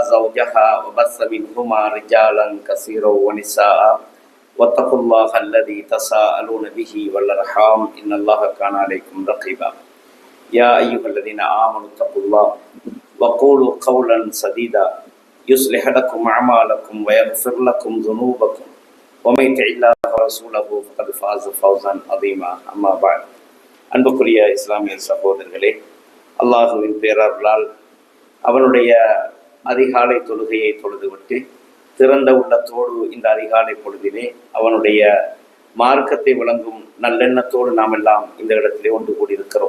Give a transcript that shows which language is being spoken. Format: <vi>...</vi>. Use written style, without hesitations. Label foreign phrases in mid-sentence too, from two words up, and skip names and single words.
<ar>زوجها وبث منهما رجالا كثيرا ونساء واتقوا الله الذي تساءلون به والأرحام إن الله كان عليكم رقيبا يا أيها الذين آمنوا اتقوا الله وقولوا قولا سديدا يصلح لكم أعمالكم ويغفر لكم ذنوبكم ومن يطع الله ورسوله فقد فاز فوزا عظيما أما بعد</ar> <ta>அன்புக்குரிய இஸ்லாமிய சகோதரர்களே, அல்லாஹுவின் பேரருளால் அவனுடைய அதிகாலை தொழுகையை தொழுதுவிட்டு திறந்த உள்ளத்தோடு இந்த அதிகாலை பொழுதிலே அவனுடைய மார்க்கத்தை விளங்கும் நல்லெண்ணத்தோடு நாம் எல்லாம் இந்த இடத்திலே ஒன்று கூடியிருக்கிறோம்.</ta>